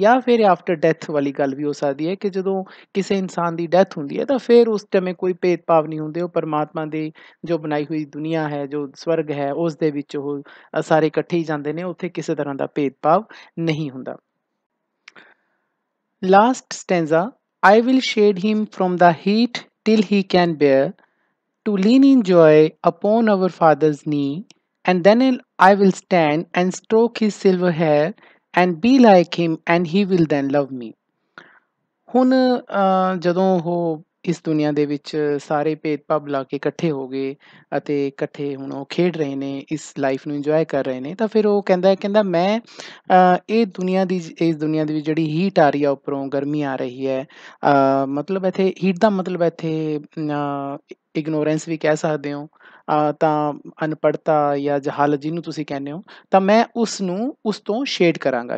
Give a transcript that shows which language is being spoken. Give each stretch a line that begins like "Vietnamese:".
Punjabi: ਜਾਂ ਫਿਰ after death ਵਾਲੀ ਗੱਲ ਵੀ ਹੋ ਸਕਦੀ ਹੈ ਕਿ ਜਦੋਂ ਕਿਸੇ ਇਨਸਾਨ ਦੀ ਡੈਥ ਹੁੰਦੀ ਹੈ, ਤਾਂ ਫਿਰ ਉਸ ਸਮੇਂ ਕੋਈ ਭੇਦਭਾਵ ਨਹੀਂ ਹੁੰਦੇ। ਉਹ ਪਰਮਾਤਮਾ ਦੀ ਜੋ ਬਣਾਈ ਹੋਈ ਦੁਨੀਆ ਹੈ, ਜੋ ਸਵਰਗ ਹੈ, ਉਸ ਦੇ ਵਿੱਚ ਉਹ ਸਾਰੇ ਇਕੱਠੇ ਹੀ ਜਾਂਦੇ ਨੇ, ਉੱਥੇ ਕਿਸੇ ਤਰ੍ਹਾਂ ਦਾ ਭੇਦਭਾਵ ਨਹੀਂ ਹੁੰਦਾ।
English: Last stanza, I will shade him from the heat till he can bear, to lean in joy upon our Father's knee, and then I will stand and stroke his silver hair, and be like him, and he will then love me।
Punjabi: ਹੁਣ ਜਦੋਂ ਉਹ ਇਸ ਦੁਨੀਆ ਦੇ ਵਿੱਚ ਸਾਰੇ ਭੇਦ-ਭਾਵ ਭੁਲਾ ਕੇ ਇਕੱਠੇ ਹੋ ਗਏ ਅਤੇ ਇਕੱਠੇ ਹੁਣ ਉਹ ਖੇਡ ਰਹੇ ਨੇ, ਇਸ ਲਾਈਫ ਨੂੰ ਇੰਜੋਏ ਕਰ ਰਹੇ ਨੇ। ਤਾਂ ਫਿਰ ਉਹ ਕਹਿੰਦਾ ਮੈਂ ਇਸ ਦੁਨੀਆ ਦੀ ਜਿਹੜੀ ਹੀਟ ਆ ਰਹੀ ਆ ਉੱਪਰੋਂ, ਗਰਮੀ ਆ ਰਹੀ ਹੈ, ਮਤਲਬ ਇੱਥੇ ਹੀਟ ਦਾ ਮਤਲਬ ਇੱਥੇ ਇਗਨੋਰੈਂਸ ਵੀ ਕਹਿ ਸਕਦੇ ਹੋ, ਤਾਂ ਅਨਪੜ੍ਹਤਾ ਜਾਂ ਜਹਾਲਤ ਜਿਹਨੂੰ ਤੁਸੀਂ ਕਹਿੰਦੇ ਹੋ, ਤਾਂ ਮੈਂ ਉਸ ਤੋਂ ਸ਼ੇਡ ਕਰਾਂਗਾ।